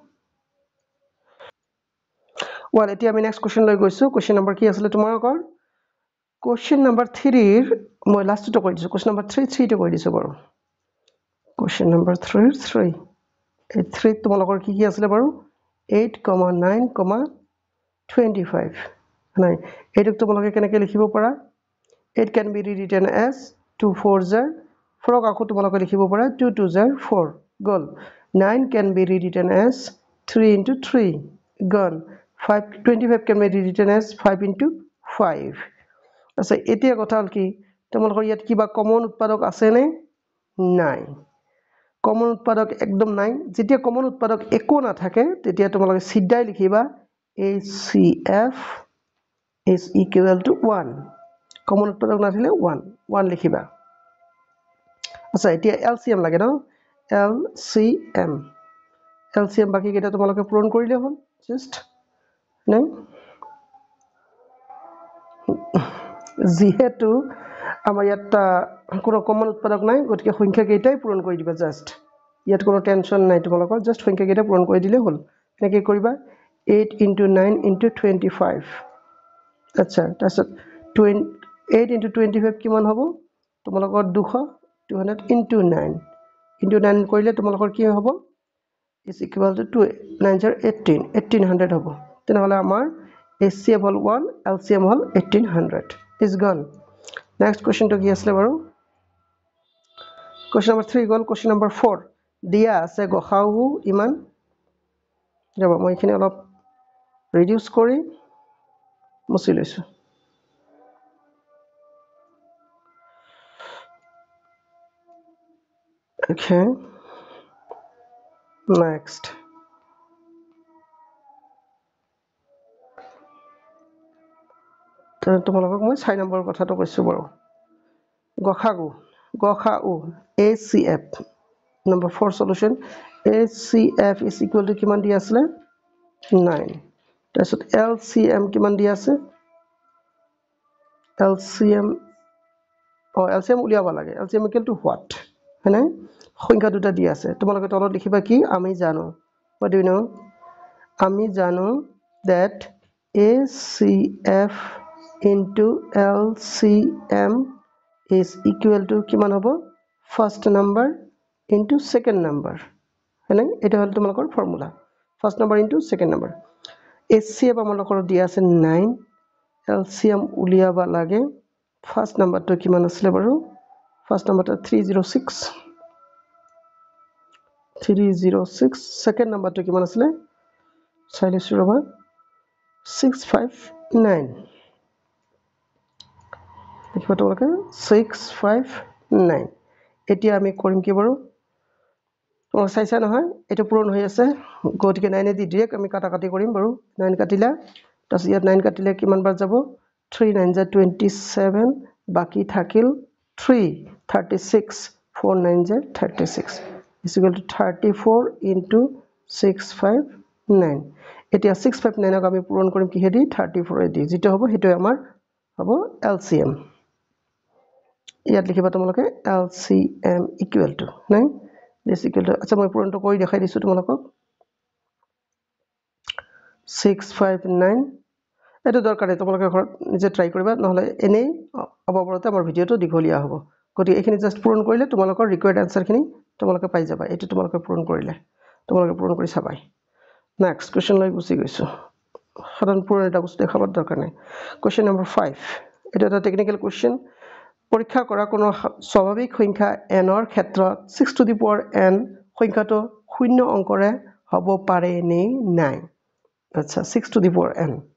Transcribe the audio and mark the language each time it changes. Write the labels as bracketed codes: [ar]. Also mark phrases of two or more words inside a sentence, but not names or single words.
[as] ওয়াল এতিয়া আমি [en] next question [as] লৈ গৈছো [en] question number [as] কি আছিল তোমালোকৰ [en] question number 3 [as] ৰ মই লাষ্টটো কৈ দিছো [en] question number 3 [as] টো কৈ দিছো বাৰু [en] question number 3 [as] এই 3 তোমালোকৰ কি আছিল বাৰু 8, 9, 25 নাই এইটোক তোমালোকে কেনেকৈ লিখিব পাৰা [en] 8 can be rewritten as 2 4 [as] 4ক আকৌ তোমালোকে লিখিব পাৰা [en] 2 2 4 গল 9 can be rewritten as 3 into 3 gone 25 can be rewritten as 5 into 5 [as] আচ্ছা এতিয়া কথা হল কি তোমালোকৰ ইয়াত কিবা কমন উৎপাদক আছে নে নাই কমন উৎপাদক একদম নাই যেতিয়া কমন উৎপাদক একো না থাকে তেতিয়া তোমালোকে সিধাই লিখিবা [en] HCF is equal to 1 [as] কমন উৎপাদক না থাকিলে 1 লিখিবা আচ্ছা এতিয়া LCM লাগে ন LCM বাকি কেইটা তোমালোকে পূৰণ কৰিলে হ'ল জাস্ট নাই যেহেতু আমাৰ ইয়াত কোনো কমন উৎপাদক নাই গতিকে সংখ্যা কেইটাই পূৰণ কৰি দিবা জাস্ট ইয়াত কোনো টেনচন নাই তোমালোকৰ জাস্ট সংখ্যা কেইটা পূৰণ কৰি দিলে হ'ল এনেকৈ কৰিবা [en] 8 into 9 into 25 [as] আচ্ছা তাৰপিছত [en] 8 into 25 [as] কিমান হ'ব তোমালোকৰ [en] 200 into 9 [as] কৰিলে তোমালোকৰ কি হ'ব [en] is equal to 2 9 [as] 1800 হ'ব তেনেহলে আমাৰ HCF হল 1 LCM হল 1800 is [en] gone next question to [as] কি আছে বাৰু [en] question number 3 [as] গল [en] question number 4 [as] দিয়া আছে গসাগু ইমান যাব মই এখানে অলপ ৰিডিউস কৰি মুছি লৈছো [en] okay next [as] তোমালোকক মই 6 নম্বৰ কথাটো কৈছো বাৰু গসাগু [en] HCF number 4 solution HCF is equal to [as] কিমান দি আছিল 9 তাৰপিছত LCM কিমান দিয়া আছে LCM LCM উলিয়াব লাগে [en] LCM equal to what [as] হয়নে সংখ্যা দুটা দিয়া আছে তোমালোকে তলত লিখিবা কি আমি জানো [en] what do you know [as] আমি জানো [en] that ACF into LCM is equal to [as] কিমান হ'ব [en] first number into second number [as] হয়নে এটা হল তোমালোকৰ ফৰ্মুলা [en] first number into second number [as] HCF আমালোকৰ দিয়া আছে 9 LCM উলিয়াবা লাগে [en] first number to [as] কিমান আছিল বাৰু [en] first number to [as] 306 [en] second number to [as] কিমান আছিল চাইলেছ ৰবা 659 লিখিবা তোমালোকে 659 এতিয়া আমি কৰিম কি বাৰু তোমাক চাইছা নহয় এটা পূৰণ হৈ আছে গতিকে 9 এ দি ডাইৰেক্ট আমি কাটাকাটি কৰিম বাৰু 9 কাটিলা তাছ ইয়াত 9 কাটিলে কিমান বাৰ যাব 3 9 যা 27 বাকি থাকিল 3 36 4 9 যা 36 [en] is equal to 34 into 659 [as] এতিয়া 659 ক আমি পূৰণ কৰিম কি হেদি 34 এদি যেটো হ'ব হেটো আমাৰ হ'ব LCM ইয়াত লিখিবা তোমালোকে [en] LCM equal to [as] নাই [en] this equal to [as] আচ্ছা মই পূৰণটো কৰি দেখাই দিছো তোমালোকক 659 এটো দৰকাৰে তোমালোকে ঘৰত নিজে ট্ৰাই কৰিবা নহলে এনেই অববৰতে আমাৰ ভিডিওটো দীঘলীয়া হ'ব গতি এখিনি জাস্ট পূৰণ কৰিলে তোমালোকৰ [en] required answer [as] খিনি তোমালোকে পাই যাবা এটো তোমালোকে পূৰণ কৰিলে তোমালোকে পূৰণ কৰি চাবাই [en] next question [as] লৈ গুছি গৈছো সাধাৰণ পূৰণ এটা বস্তু দেখাবৰ দৰকাৰ নাই [en] question number 5 [as] এটা [en] technical question [as] পৰীক্ষা কৰা কোনো স্বাভাৱিক সংখ্যা n ৰ ক্ষেত্ৰত [en] 6 to the power n [as] সংখ্যাটো শূন্য অংকৰে হ'ব পাৰে নে নাই আচ্ছা [en] 6 to the power n